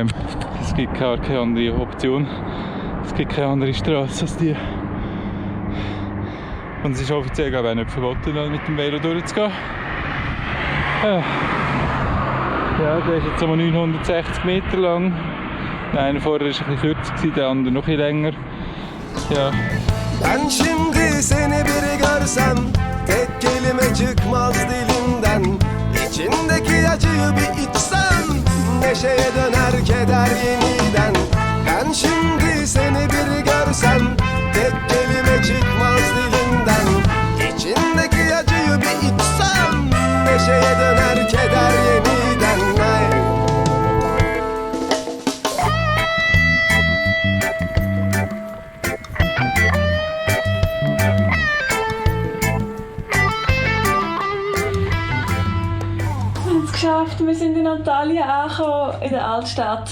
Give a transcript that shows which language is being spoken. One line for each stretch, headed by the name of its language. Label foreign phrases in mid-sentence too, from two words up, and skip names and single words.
German: Es gibt gar keine andere Option. Es gibt keine andere Straße als die. Und es ist offiziell auch nicht verboten, mit dem Velo durchzugehen. Ja, der ist jetzt um 960 Meter lang. Der eine vorher war ein bisschen kürzer, der andere noch ein bisschen länger. Ja.
Turkish: Ben şimdi seni biri görsem tek kelime çıkmaz dilimden. İçindeki acıyı bir içsem neşeye döner keder yeniden. Ben şimdi seni biri görsem tek kelime çıkmaz dilimden. İçindeki acıyı bir içsem neşeye döner keder yeniden. Ay.
German: Geschafft, wir sind in Antalya angekommen, in der Altstadt.